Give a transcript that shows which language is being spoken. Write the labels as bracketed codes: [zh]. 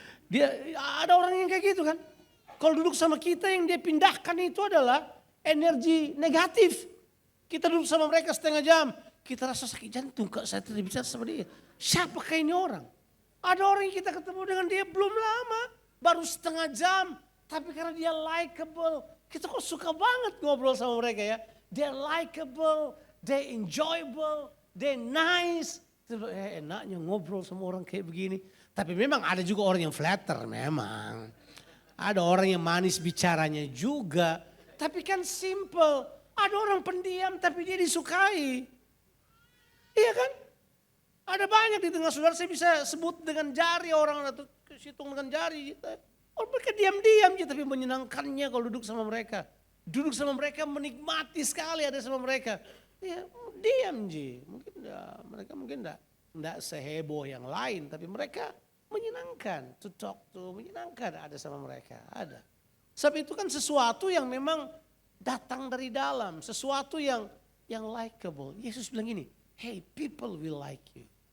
[id] Dia ada orang yang kayak gitu kan. Kalau duduk sama kita yang dia pindahkan itu adalah energi negatif. Kita duduk sama mereka setengah jam, kita rasa sakit jantung kok saya tidak bisa sama dia. Siapakah ini orang? Ada orang yang kita ketemu dengan dia belum lama, baru setengah jam. Tapi karena dia likable, kita kok suka banget ngobrol sama mereka ya. [en] They're likable, they're enjoyable, they're nice. [id] Enaknya ngobrol sama orang kayak begini. Tapi memang ada juga orang yang flatter memang. Ada orang yang manis bicaranya juga. Tapi kan simple. Ada orang pendiam tapi dia disukai. Iya kan? Ada banyak di tengah saudara, saya bisa sebut dengan jari orang atau hitung dengan jari. Oh, mereka diam-diam aja tapi menyenangkannya kalau duduk sama mereka. Duduk sama mereka menikmati sekali ada sama mereka. Ya diam aja. Mereka mungkin enggak seheboh yang lain tapi mereka menyenangkan. [en] To talk to, [id] menyenangkan ada sama mereka. Ada. Sebab itu kan sesuatu yang memang datang dari dalam. Sesuatu yang likable. Yesus bilang gini, [en] hey people will like you.